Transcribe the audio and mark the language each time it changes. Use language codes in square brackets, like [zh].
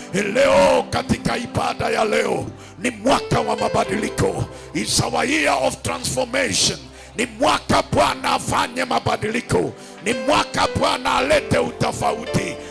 [sw] Leo katika ibada ya leo ni mwaka wa mabadiliko. [en] It's our year of transformation. [sw] Ni mwaka Bwana afanye mabadiliko, ni mwaka Bwana alete utofauti.